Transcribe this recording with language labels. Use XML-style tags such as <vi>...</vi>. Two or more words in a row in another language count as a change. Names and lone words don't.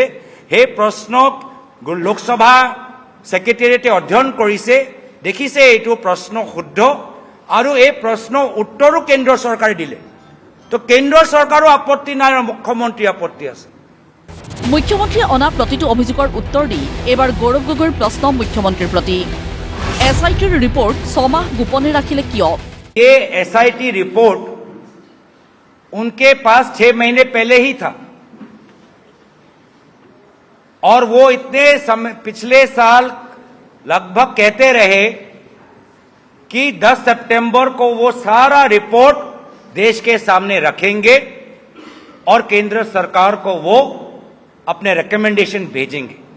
<as>সেই প্ৰশ্নক লোকসভা ছেক্ৰেটেৰিয়েটে অধ্যয়ন কৰিছে, দেখিছে এইটো প্ৰশ্ন শুদ্ধ, আৰু এই প্ৰশ্ন উত্তৰো কেন্দ্ৰ চৰকাৰে দিলে। তো কেন্দ্ৰ চৰকাৰো আপত্তি নাই আৰু মুখ্যমন্ত্ৰীৰ আপত্তি আছে। মুখ্যমন্ত্ৰীয়ে অনা প্ৰতিটো অভিযোগৰ উত্তৰ দি এইবাৰ গৌৰৱ গগৈৰ প্ৰশ্ন মুখ্যমন্ত্ৰীৰ প্ৰতি। SITৰ ৰিপৰ্ট 6 মাহ গোপনে ৰাখিলে কিয়?</as> <hi>ये SIT रिपोर्ट उनके पास 6 महीने पहले ही था और वो इतने समय पिछले साल लगभग कहते रहे कि 10 सितंबर को वो सारा रिपोर्ट देश के सामने रखेंगे और केंद्र सरकार को वो अपने रिकमेंडेशन भेजेंगे।</hi>